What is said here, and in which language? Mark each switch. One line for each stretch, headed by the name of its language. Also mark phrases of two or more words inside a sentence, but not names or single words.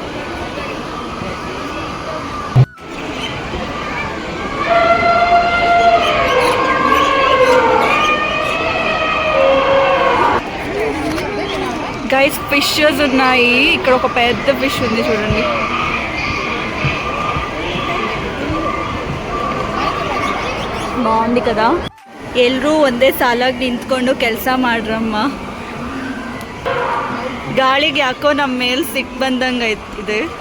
English: guys fishes
Telugu: ఉన్నాయి, ఇక్కడ ఒక పెద్ద ఫిష్ ఉంది చూడండి. ಬಾಂಡಿ కదా.
Kannada: ಎಲ್ಲರೂ ಒಂದೇ ಸಾಲಾಗಿ ನಿಂತ್ಕೊಂಡು ಕೆಲಸ ಮಾಡ್ರಮ್ಮ. ಗಾಳಿಗೆ ಯಾಕೋ ನಮ್ಮ ಮೇಲೆ ಸಿಟ್ಟು ಬಂದಂಗೆ ಇದೆ.